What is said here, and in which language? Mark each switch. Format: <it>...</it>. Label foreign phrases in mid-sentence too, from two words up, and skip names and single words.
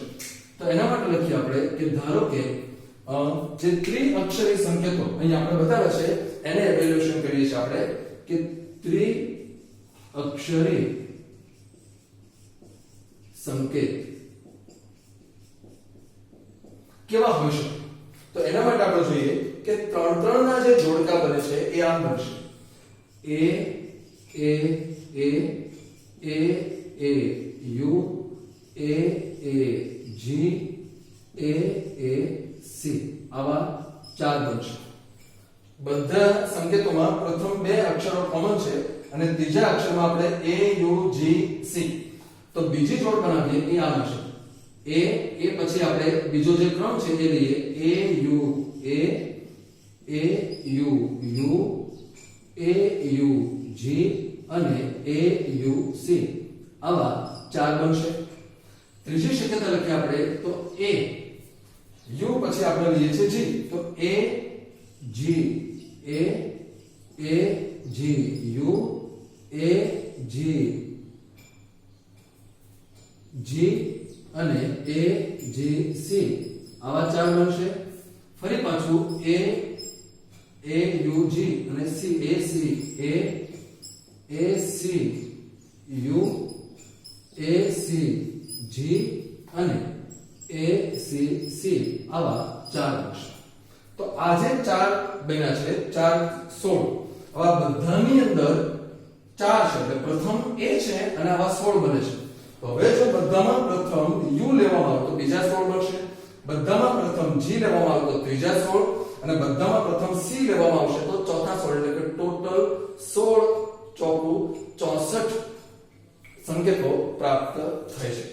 <gu>તો એના માટે લખીએ આપણે કે ધારો કે જે ત્રિઅક્ષરી સંકેતો અહીંયા આપણે બતાવ્યા છે એને એવેલ્યુએશન કરીએ છીએ આપણે કે ત્રિઅક્ષરી સંકેત કેવા હોઈ શકે? તો એના માટે આપણે જોઈએ કે 3 ના જે જોડકા બને છે એ આમ બનશે: A A A A A U A A G A A C, આવા 4 બનશે। બધા સંકેતોમાં પ્રથમ 2 અક્ષરો કોમન છે અને ત્રીજા અક્ષરમાં આપણે A U G C, તો બીજી જોડ બનાવીએ એ આમ હશે। એ પછી આપણે બીજો જે ક્રમ છે એ લઈએ A U A A U U A U G અને A U C, આવા 4 બનશે। ત્રીજી શક્યતા લખીએ આપણે તો A U પછી આપણે લઈએ છીએ G, તો A G A A G U A G G અને A G C, આવા 4 બનશે। ફરી પાછું A A U G અને C A C A A C U A C G અને A C C, આવા 4 બનશે। તો આ જે 4 બન્યા છે 4 16, આવા બધાની અંદર 4 છે, એટલે પ્રથમ A છે અને આવા 16 બને છે। તો હવે જો બધામાં પ્રથમ U લેવામાં આવે તો બીજા 16 બનશે, બધામાં પ્રથમ G લેવામાં આવે તો ત્રીજા 16 અને બધામાં પ્રથમ C લેવામાં આવશે તો ચોથા 16, એટલે કે ટોટલ 16 ચોકું 64 સંકેતો પ્રાપ્ત થાય છે।</gu>